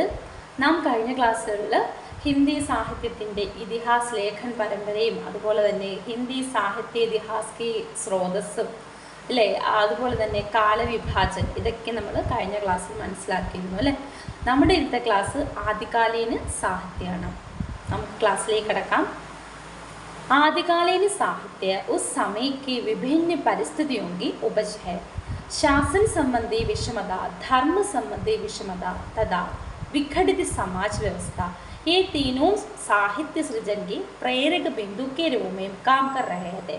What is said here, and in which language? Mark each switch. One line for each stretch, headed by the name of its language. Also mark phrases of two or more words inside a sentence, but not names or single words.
Malayalam: നാം കഴിഞ്ഞ ക്ലാസ്സുകളിൽ ഹിന്ദി സാഹിത്യത്തിൻ്റെ
Hindi: इतिहास लेखन
Malayalam: പരമ്പരയും അതുപോലെ തന്നെ
Hindi: हिंदी साहित्य इतिहास की
Malayalam: സ്രോതസ്സും അല്ലേ, അതുപോലെ തന്നെ കാലവിഭാജൻ, ഇതൊക്കെ നമ്മൾ കഴിഞ്ഞ ക്ലാസ്സിൽ മനസ്സിലാക്കിയിരുന്നു അല്ലേ. നമ്മുടെ ഇന്നത്തെ ക്ലാസ് ആദികാലീന സാഹിത്യമാണ്. നമുക്ക് ക്ലാസ്സിലേക്ക് കടക്കാം.
Hindi: आदिकालीन साहित्य उस समय की विभिन्न परिस्थितियों की उपज है. शासन संबंधी विषमता, धर्म संबंधी विषमता तथा विघटित समाज व्यवस्था, ये तीनों साहित्य सृजन के प्रेरक बिंदु के रूप में काम कर रहे थे.